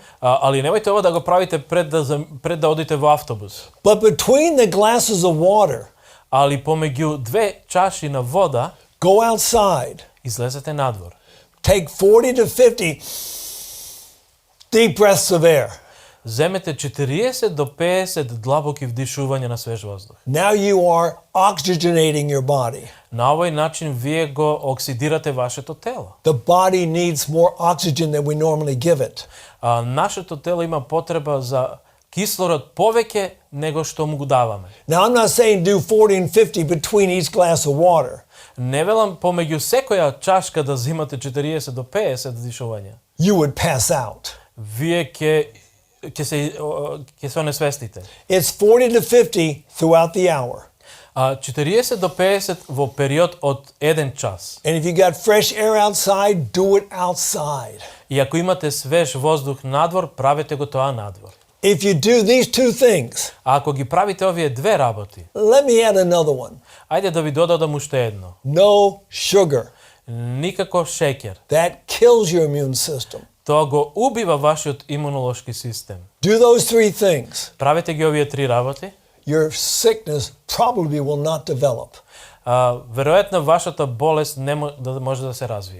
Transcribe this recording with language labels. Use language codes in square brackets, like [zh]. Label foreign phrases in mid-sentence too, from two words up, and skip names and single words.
[mk] Али немојте ова да го правите пред да одите во автобус. [en] But between the glasses of water, [mk] Али помеѓу 2 чаши на вода, [en] go outside. [mk] излезете надвор. [en] Take 40 to 50 deep breaths of air. [mk] Земете 40 до 50 длабоки вдишувања на свеж воздух. [en] Now you are oxygenating your body. [mk] На овој начин вие го оксидирате вашето тело. [en] The body needs more oxygen than we normally give it. [mk] Нашето тело има потреба за кислород повеќе него што му го даваме. [en] Now I'm not saying do 40 and 50 between each glass of water. [mk] Не велам помеѓу секоја чашка да земате 40 до 50 вдишувања. [en] You would pass out. [mk] Вие ќе се онесвестите. [en] It's 40 to 50 throughout the hour. [mk] 40 до 50 во период од 1 час. [en] And if you got fresh air outside, do it outside. [mk] И ако имате свеж воздух надвор, правете го тоа надвор. [en] If you do these two things, [mk] А ако ги правите овие две работи, [en] let me add another one. [mk] ајде да ви додадам уште едно. [en] No sugar. [mk] Никако шеќер. [en] That kills your immune system. [mk] Тоа го убива вашиот имунолошки систем. [en] Do those three things. [mk] Правете ги овие три работи, [en] Your sickness probably will not develop. [mk] веројатно вашата болест не може да се развие.